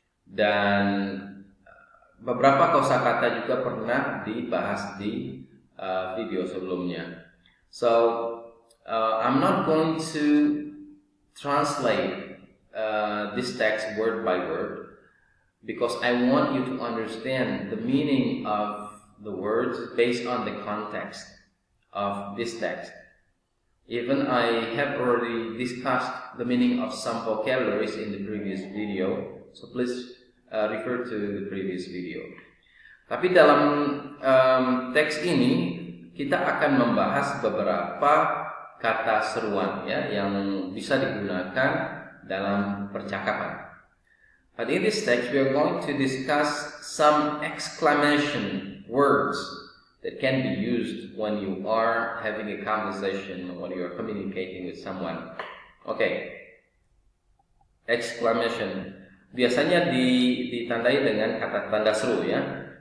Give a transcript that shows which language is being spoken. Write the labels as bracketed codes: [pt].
[id] Dan beberapa kosakata juga pernah dibahas di video sebelumnya. So [en] I'm not going to translate this text word by word because I want you to understand the meaning of the words based on the context of this text. Even I have already discussed the meaning of some vocabularies in the previous video, so please refer to the previous video. [id] Tapi dalam teks ini kita akan membahas beberapa kata seruan ya yang bisa digunakan dalam percakapan. [en] But in this text we are going to discuss some exclamation words that can be used when you are having a conversation, when you are communicating with someone. Okay. [id] Exclamation biasanya ditandai dengan kata tanda seru ya.